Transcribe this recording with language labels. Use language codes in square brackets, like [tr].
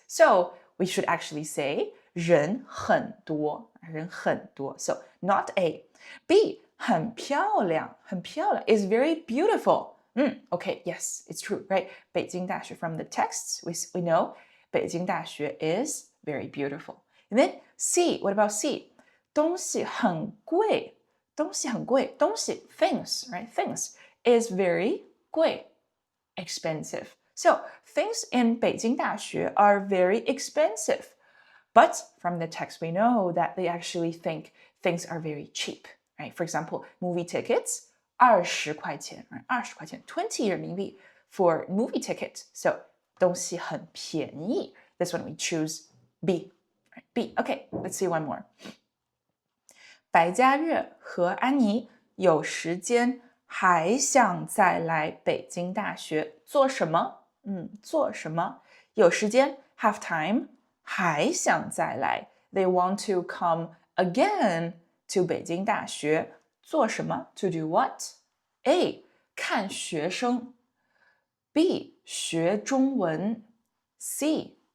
[en] So we should actually say [zh] 人很多, 人很多. [en] So not A. B. [zh] 很漂亮, 很漂亮 [en] is very beautiful. Okay, yes, it's true, right? 北京大学 from the texts, we know 北京大学 is very beautiful. And then C, what about C? [zh] 东西很贵, 东西很贵, 东西 [en] things, right? Things is very 贵, expensive. So things in 北京大学 are very expensive. But from the text, we know that they actually think things are very cheap, right? For example, movie tickets, 20块钱, right? 20块钱, 20 人民币 for movie ticket. So [zh] 东西很便宜. [en] This one we choose B. Right? B. Okay, let's see one more. [zh] 白嘉悦和安妮有时间还想再来北京大学做什么？做什么？ [en] 有时间 have time, [zh] 还想再来 [en] they want to come again to [zh] 北京大学做什么？ [en] To do what? A. [zh] 看学生 [en] B. [zh] 学中文 C.